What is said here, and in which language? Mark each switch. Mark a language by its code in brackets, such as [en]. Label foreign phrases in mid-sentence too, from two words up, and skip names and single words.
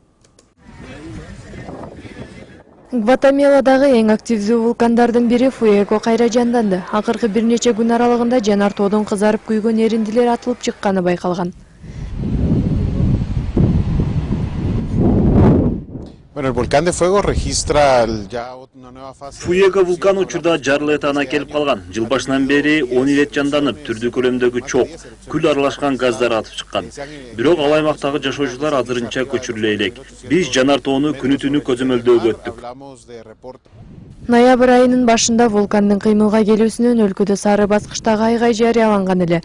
[ky] Гватемаладагы эң активдүү вулкандардын бири Фуэго кайра жанданды. Акыркы бир нече күн аралыгында жанар тоодон кызарып күйгөн эриндилер атылып чыкканы байкалган. [es] Bueno, el volcán de fuego registra ya una nueva fase. [ky] Fuego vulканы учурда жарылуу этабына келип калган. Жыл башынан бери 10 рет жанданып, түрдүү көлөмдөгү чок, күл аралашкан газдар атып чыккан. Бирок ал аймактагы жашоочулар азырынча көчүрүлө элек. Биз жанар тоону күнү түнү көзөмөлдөөгө өттүк. Ноябрь айынын башында вулкандын кыймылга келүүсүнөн өлкөдө сары баскычтагы айгай жарыяланган эле.